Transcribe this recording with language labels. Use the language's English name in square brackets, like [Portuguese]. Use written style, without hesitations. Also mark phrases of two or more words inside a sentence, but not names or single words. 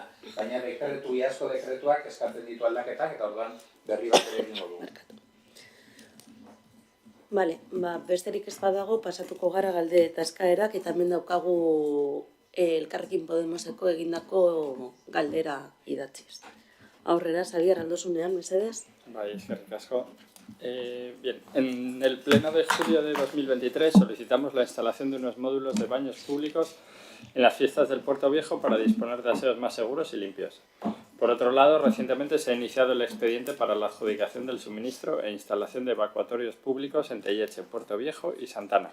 [Basque] Baina iazko dekretuak eskatzen ditu aldaketak, eta orduan berri bat ere egingo dugu. Vale, besterik ez badago, pasatuko gara galde eta eskaerak, eta hemen daukagu Elkarrekin Podemoseko egindako galdera idatziz. Aurrera, Xabier, aldosunean, mesedez? Bai, eskerrik asko. [Spanish] Bien, en el pleno de julio de 2023 solicitamos la instalación de unos módulos de baños públicos en las fiestas del Puerto Viejo para disponer de aseos más seguros y limpios. Por otro lado, recientemente se ha iniciado el expediente para la adjudicación del suministro e instalación de evacuatorios públicos en Telleche, Puerto Viejo y Santana.